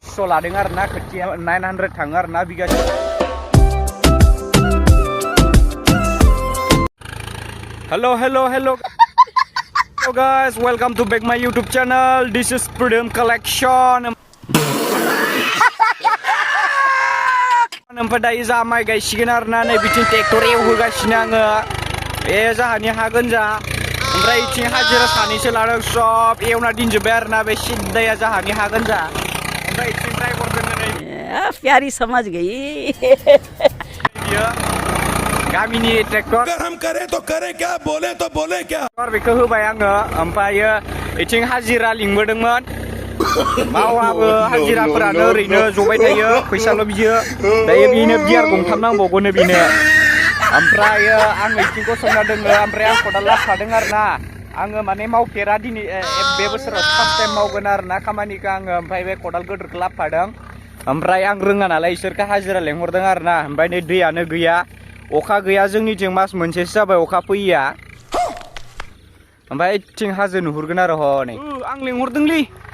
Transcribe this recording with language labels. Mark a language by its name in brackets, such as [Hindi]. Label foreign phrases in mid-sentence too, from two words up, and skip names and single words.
[Bodo] 2500 लादों आरोना खोथिया 900 थाङो आरोना बिगासे। [English] Hello guys, welcome to back my YouTube channel. This is Prudem Collection. [Bodo] ओमफ्राय दायो जा माइ गायसिगोन आरोना नै बिथिं ट्रेक्टर एवहोगासिनो आङो जाहानि हागोन जा ओमफ्राय इथिं हाजिरा सानैसो लादों सब एवना दिनजोब्बाय आरोना बे सिद्दाया जाहानि हागोन जा ओमफ्राय इथिं ड्राइभार दोङो नै [Hindi] प्यारी समझ गई [Bodo] बियो गामिनि ट्रेक्टर [Hindi] अगर हम करें तो करें क्या बोले तो बोले क्या [Bodo] बेखौ होबाय आङो ओमफ्राय इथिं हाजिरा लिंबोदोंमोन मावाबो हाजिराफोरानो ओरैनो जबाय थायो फैसाल' बियो दायो बिनो बियार गंथाम नांबावगोनो बिनो ओमफ्राय आं इथिं गसंना दोङो ओमफ्राय आं खदाल लाफादों आरोना आङो माने मावफेरा दिनै बे बोसोराव [English] first time [Bodo] मावगोन आरोना खामानिखौ आङो ओमफ्राय बे खदाल गिदिरखौ लाफादों ओमफ्राय आं रोङा नालाय इसोरखौ हाजिरा लेंहरदों आरोना ओमफ्राय नै दैयानो गैया अखा गैया जोंनिथिं मास मोनसेसो जाबाय अखा फैया ओमफ्राय इथिं हाजो नुहुरगोन आरो हनै आं लेंहरदोंलै